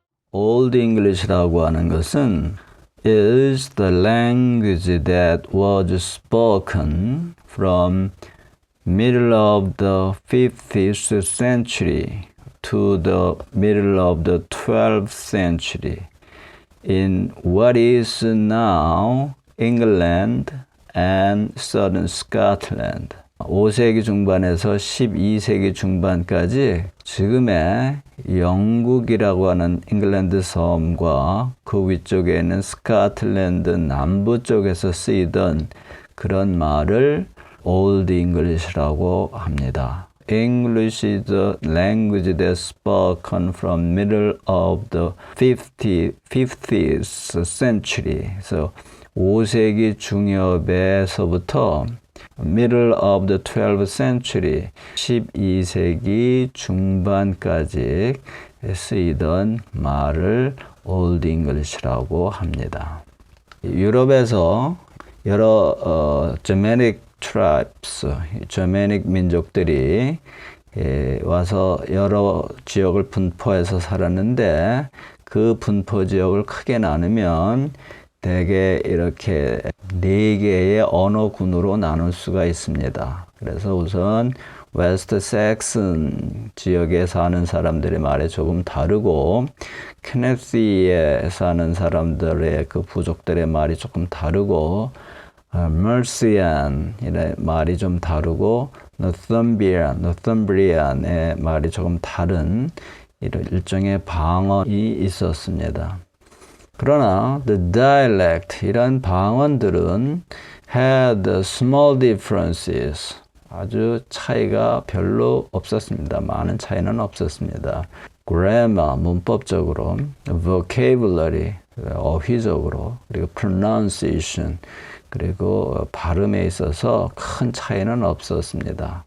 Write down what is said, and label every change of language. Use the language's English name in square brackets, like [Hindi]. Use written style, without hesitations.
[English] Old English [Korean] 라고 하는 것은 [English] is the language that was spoken from middle of the 5th century to the middle of the 12th century in what is now England and southern Scotland. [Korean] 5세기 중반에서 12세기 중반까지 지금의 영국이라고 하는 잉글랜드 섬과 그 위쪽에 있는 스코틀랜드 남부 쪽에서 쓰이던 그런 말을 Old English라고 합니다. [English] English is the language that's spoken from middle of the 50th century. [Korean] 그래서 5세기 중엽에서부터 [English] middle of the 12th century, [Korean] 12세기 중반까지 쓰이던 말을 Old English라고 합니다. 유럽에서 여러 Germanic tribes, Germanic 민족들이 와서 여러 지역을 분포해서 살았는데 그 분포 지역을 크게 나누면 대개 이렇게 4개의 언어군으로 나눌 수가 있습니다. 그래서 우선 웨스트 섹슨 지역에 사는 사람들의 말이 조금 다르고 케네시에 사는 사람들의 그 부족들의 말이 조금 다르고 머시안의 말이 좀 다르고 노thumbrian의 말이 조금 다른 이런 일종의 방언이 있었습니다. 그러나 [English] the dialect, [Korean] 이런 방언들은 [English] had small differences, [Korean] 아주 차이가 별로 없었습니다. 많은 차이는 없었습니다. grammar, 문법적으로, vocabulary, 어휘적으로, 그리고 pronunciation, 그리고 발음에 있어서 큰 차이는 없었습니다.